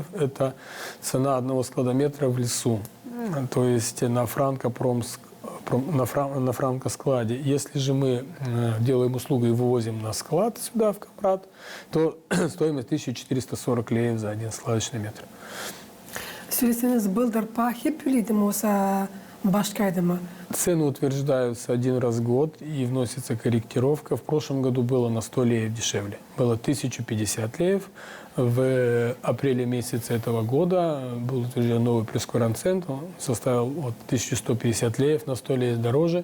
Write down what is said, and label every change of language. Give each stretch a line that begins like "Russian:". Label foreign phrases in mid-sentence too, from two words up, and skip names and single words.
Russian: Это цена одного складометра в лесу, то есть на франкоскладе. Если же мы делаем услугу и вывозим на склад сюда, в Камрад, то стоимость 1440 леев за один складочный метр.
Gagauz: Söyleseniz Bıldır hep öyleydi mi olsa başkaydı mı?
Russian: Цены утверждаются один раз в год и вносится корректировка. В прошлом году было на 100 леев дешевле. Было 1050 леев. В апреле месяце этого года был утвержден новый прескурант-цент. Он составил 1150 леев, на 100 леев дороже.